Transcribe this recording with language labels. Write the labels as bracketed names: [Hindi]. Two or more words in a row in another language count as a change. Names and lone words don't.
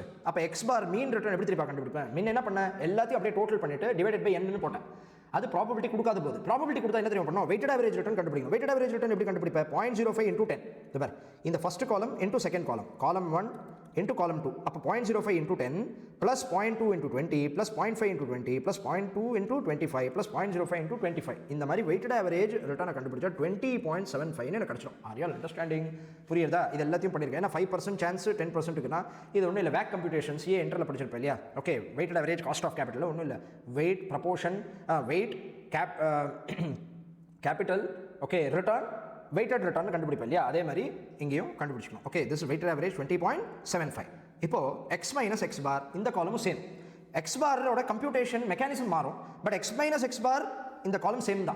[Tamil] அப்போ [English] x bar mean return [Tamil] எப்படி திருப்பி கண்டுபிடிப்பேன்? மீன் என்ன பண்ணேன்? எல்லாத்தையும் அப்படியே டோட்டல் பண்ணிட்டு [English] divided by n [Tamil] போட்டேன். அது ப்ராபபிலிட்டி கொடுக்காத போது ப்ராபபிலிட்டி கொடுத்தா என்ன தெரியும் பண்ணோம்? [English] weighted average return [Tamil] கண்டுபிடிக்கணும். [English] weighted average return [Tamil] எப்படி கண்டுபிடிப்பேன்? [English] 0.05 into 10. [Tamil] இது பார் இந்த [English] first column into second column, column 1 into column 2. அப்போ 0.05 into 10 plus 0.2 into 20 plus 0.5 into 20 plus 0.2 into 25 plus 0.05 into 25. [Tamil] இந்த மாதிரி [English] weighted average [Tamil] ரிட்டர்னை கண்டுபிடிச்சா 20.75 எனக்கு கிடைச்சிடும். [English] are you understanding? [Tamil] புரியுதா? இது எல்லாத்தையும் பண்ணியிருக்கேன். ஏன்னா 5% சான்ஸ் 10% இருக்குன்னா இது ஒன்றும் இல்லை. [English] WACC computations [Tamil] என்டரில் படிச்சிருப்பேன் இல்லையா? [English] okay weighted average cost of capital [Tamil] ஒன்றும் இல்லை. [English] weight proportion weight capital okay return weighted return [Tamil] கண்டுபிடிப்பேன் இல்லையா? அதே மாதிரி இங்கேயும் கண்டுபிடிச்சிக்கணும். [English] okay this weighted average 20.75. [Tamil] இப்போ [English] x minus x bar [Tamil] இந்த காலமும் சேம். எக்ஸ் பாரோட [English] computation mechanism [Tamil] மாறும், பட் [English] x minus x bar [Tamil] இந்த காலம் சேம் தான்.